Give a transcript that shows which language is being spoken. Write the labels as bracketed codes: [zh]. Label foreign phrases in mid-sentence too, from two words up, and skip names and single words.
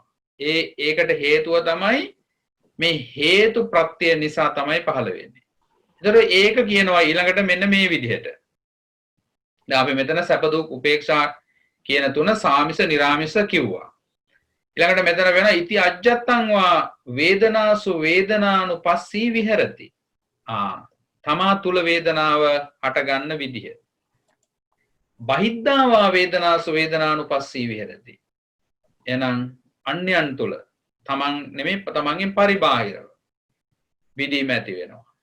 [si] ඒකට හේතුව තමයි මේ හේතු ප්‍රත්‍ය නිසා තමයි පහළ වෙන්නේ. ඒතර ඒක කියනවා ඊළඟට මෙන්න මේ විදිහට. දැන් අපි මෙතන සැප දුක් උපේක්ෂා කියන තුන සාමිස නිරාමිස කිව්වා. ඊළඟට මෙතන වෙන [pi] ඉති අජ්ජත්තං වා වේදනාසු වේදනානුපස්සී විහෙරති. [si] තමා තුල වේදනාව හට ගන්න විදිහ. [pi] බහිද්ධාවා වේදනාසු වේදනානුපස්සී විහෙරති. [si] එහෙනම් අන්‍යයන් තුල තමන් නෙමෙයි තමන්ගෙන් පරිබාහිරව විදීම ඇති වෙනවා.